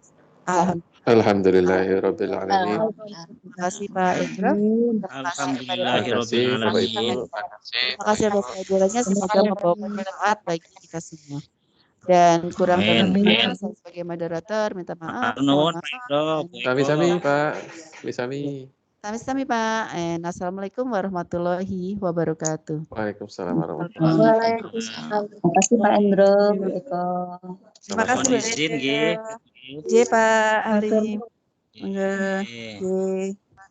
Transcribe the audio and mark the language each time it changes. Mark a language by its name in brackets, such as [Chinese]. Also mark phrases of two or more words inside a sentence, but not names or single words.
[Arabic] الحمد لله رب العالمين. [Indonesian] Terima kasih Pak Endro. Terima kasih kepada Pak Terima kasih Bapak Ibu. Terima kasih atas kehadirannya. Semoga membawa manfaat bagi kita semua. Dan kurang lebihnya saya sebagai moderator minta maaf. Mohon maaf. Sami-sami Pak. Sami-sami. Sami-sami Pak. [Arabic] السلام عليكم ورحمة الله وبركاته. وعليكم السلام ورحمة الله وبركاته. وعليكم السلام. [Indonesian] Terima kasih Pak Endro, Bu Eko. Terima kasih Bu izin Eko. J Pak Hari. Enggak.